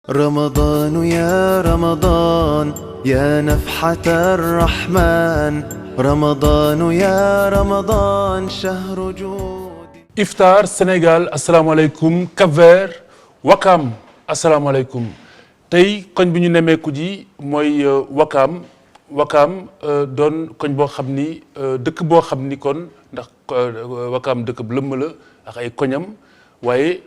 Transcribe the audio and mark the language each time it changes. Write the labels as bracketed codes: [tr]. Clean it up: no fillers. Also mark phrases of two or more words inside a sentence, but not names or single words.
[ar] رمضان يا رمضان يا نفحة الرحمن رمضان يا رمضان شهر جود [wo] Iftar Sénégal asalaamaaleykum Cap-Vert Wakam asalaamaaleykum tey koñ bi ñu nemmeeku ji mooy Wakam doon koñ boo xam ni dëkk boo xam ni kon ndax Wakam dëkk bu lëmm la ak ay koñam waaye